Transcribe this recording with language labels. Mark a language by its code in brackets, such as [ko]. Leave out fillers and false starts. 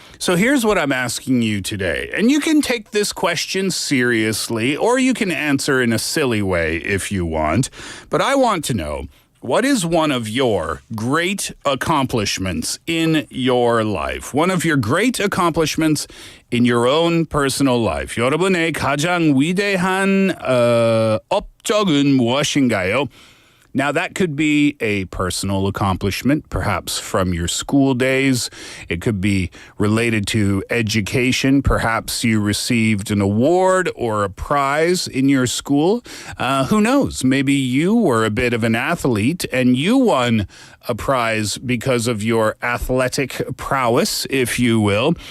[en] So here's what I'm asking you today. And you can take this question seriously, or you can answer in a silly way if you want. But I want to know, what is one of your great accomplishments in your life? One of your great accomplishments in your own personal life. [ko] 여러분의 가장 위대한 업적은 무엇인가요? [en] Now, that could be a personal accomplishment, perhaps from your school days. It could be related to education. Perhaps you received an award or a prize in your school. Who knows? Maybe you were a bit of an athlete and you won a prize because of your athletic prowess, if you will.